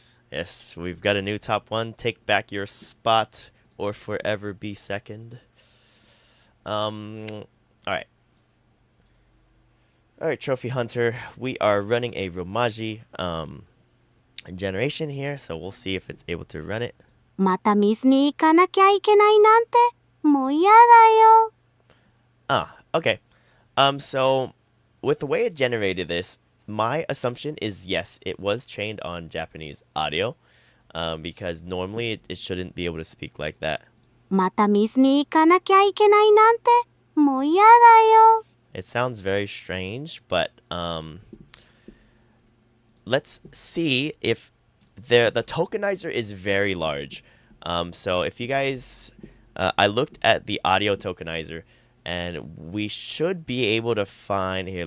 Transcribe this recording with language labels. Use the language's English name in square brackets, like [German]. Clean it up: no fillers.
[English] Yes, we've got a new top one. Take back your spot or forever be second. Alright. Alright, Trophy Hunter. We are running a Romaji generation here, so we'll see if it's able to run it. [Japanese] またミスに行かなきゃいけないなんてもう嫌だよ。 [English] Okay. So with the way it generated this, my assumption is yes, it was trained on Japanese audio, because normally it shouldn't be able to speak like that. [Japanese] またミスに行かなきゃいけないなんてもう嫌だよ。 [English] It sounds very strange, but let's see if the tokenizer is very large. So if you guys, I looked at the audio tokenizer, and we should be able to find here.